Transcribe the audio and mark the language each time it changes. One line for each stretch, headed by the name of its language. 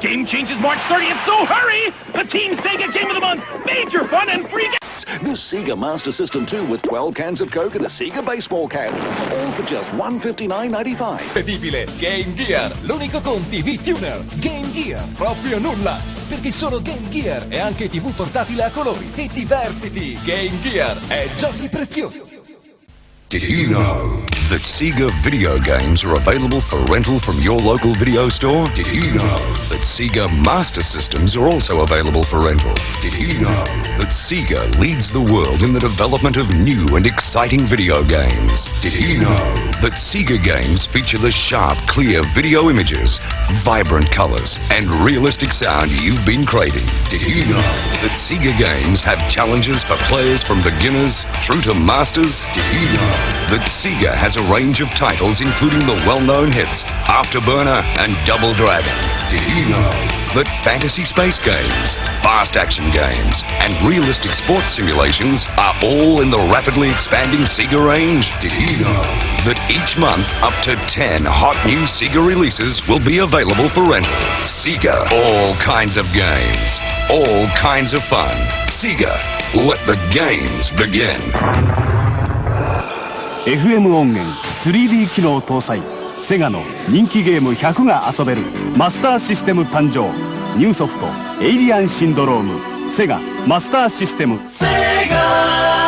English: Game changes March 30th, so hurry! The Team Sega Game of the Month! Major fun and free games! The SEGA Master System 2 with 12 cans of Coke and a SEGA baseball cap. All for just $159.95.
Italian: Incredibile Game Gear, l'unico con TV Tuner. Game Gear, proprio nulla. Perché solo Game Gear è anche TV portatile a colori. E divertiti, Game Gear è giochi preziosi.
English: Did you know that SEGA video games are available for rental from your local video store? Did you know that SEGA Master Systems are also available for rental? Did you know that SEGA leads the world in the development of new and exciting video games? Did you know that SEGA games feature the sharp, clear video images, vibrant colors, and realistic sound you've been craving? Did you know that SEGA games have challenges for players from beginners through to masters? Did you know that SEGA has a range of titles including the well-known hits Afterburner and Double Dragon? Did you know that fantasy space games, fast action games, and realistic sports simulations are all in the rapidly expanding SEGA range? Did you know that each month up to 10 hot new SEGA releases will be available for rental? SEGA, all kinds of games, all kinds of fun. SEGA, let the games begin.
Japanese: FM 音源 3D 機能搭載セガの人気ゲーム100が遊べるマスターシステム誕生。ニューソフトエイリアンシンドロームセガマスターシステム。セガ